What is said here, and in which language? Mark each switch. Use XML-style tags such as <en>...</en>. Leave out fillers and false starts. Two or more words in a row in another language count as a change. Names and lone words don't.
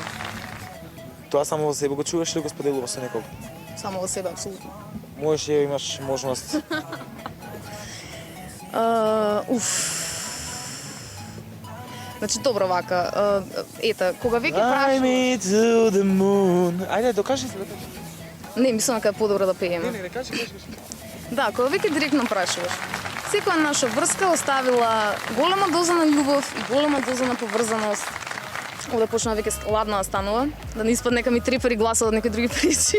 <mk>Тоа само во себе го чуваш или го споделуваш со некого? Само во себе, апсолутно. Можеш ја имаш можност. Значи, добро вака, ета, кога веќе</mk> <en>Fly</en> <mk>прашуваш...</mk> <en>me to the moon.</en> <mk>Ајде, докажи се. Не, мислам дека е подобро да пееме. Не, кажи. Да, кога веќе директно прашуваш. Секоја наша врска оставила голема доза на љубов и голема доза на поврзаност. Овде почна веќе ладно да станува, да не испадне нека ми трепери гласот од некои други причини.</mk>